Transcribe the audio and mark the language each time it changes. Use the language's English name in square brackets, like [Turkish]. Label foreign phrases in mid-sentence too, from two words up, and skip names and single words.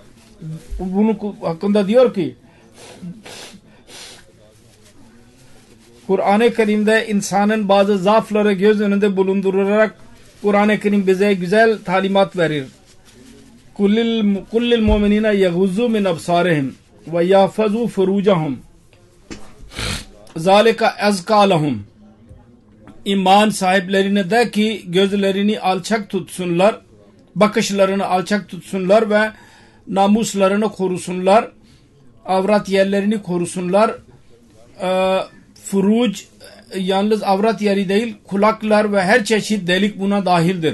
[Turkish] Bunun hakkında diyor ki Kur'an-ı Kerim'de insanın bazı zaafları göz önünde bulundurarak Kur'an-ı Kerim bize güzel talimat verir. [Arabic] قل للمؤمنين يغضوا من أبصارهم ويحفظوا فروجهم. ذلك أزكى لهم. [Turkish] İman sahiplerine de ki gözlerini alçak tutsunlar, bakışlarını alçak tutsunlar ve namuslarını korusunlar, avrat yerlerini korusunlar. Furuc yalnız avrat yeri değil, kulaklar ve her çeşit delik buna dahildir.